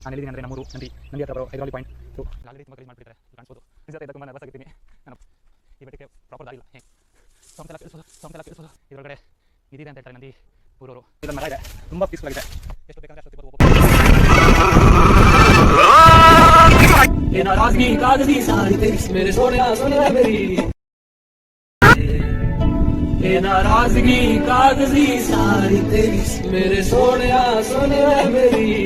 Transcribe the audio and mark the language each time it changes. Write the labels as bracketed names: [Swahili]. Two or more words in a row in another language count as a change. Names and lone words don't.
[Kannada] ನಾನು ಹೇಳಿದ್ದೀನಿ ಅಂದರೆ ನಮ್ಮೂರು ನಂದಿ ಹತ್ರ ಬರೋ ಹೈದರಾಲಿ ಪಾಯಿಂಟ್. [English] so already [Kannada] ತುಂಬ ಖರೀದಿ ಮಾಡಿಬಿಟ್ಟಿದ್ದಾರೆ ಕಾಣಿಸ್ಬೋದು. ನಿಜ ಜೊತೆ ತುಂಬ ನರ್ವಸ್ ಆಗಿದ್ದೀನಿ ನಾನು. ಈ ಬೆಟ್ಟಕ್ಕೆ ಪ್ರಾಪರ್ ದಾರಿಲ್ಲ. ಸೌಂಡ್ ಎಲ್ಲ ಕೇಳಿಸೋದು ಇದರೊಳಗಡೆ ಇದಿದೆ ಅಂತ ಹೇಳ್ತಾರೆ ನಂದಿ ಊರವರು. ಇದೊಂದು ಮರ ಇದೆ, ತುಂಬ ಪೀಸ್ಫುಲ್ ಆಗಿದೆ. ಎಷ್ಟು ಬೇಕಂದ್ರೆ ಅಷ್ಟು ತಿರ್ಬೋದು. [Hindi] ये नाराजगी कागजी सारी तेरी मेरे सोनिया सोनिया मेरी, ये नाराजगी कागजी सारी तेरी मेरे सोनिया सोनिया मेरी,